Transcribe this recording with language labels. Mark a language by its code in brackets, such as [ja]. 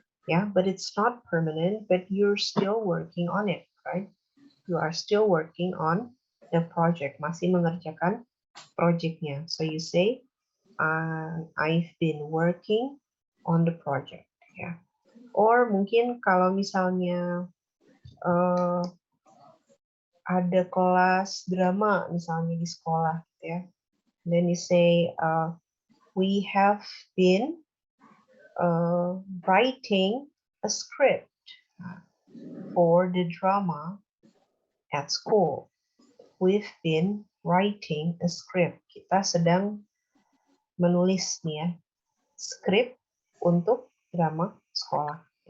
[en] Yeah, but it's not permanent, but you're still working on it, right? You are still working on the project, [id] masih mengerjakan projectnya. [en] So you say, I've been working on the project, ya. [id] Or mungkin kalau misalnya ada kelas drama misalnya di sekolah, ya. [en] Then you say, we have been writing a script for the drama at school. We've been writing a script. [id] Kita sedang menulis nih ya, skrip untuk drama sekolah.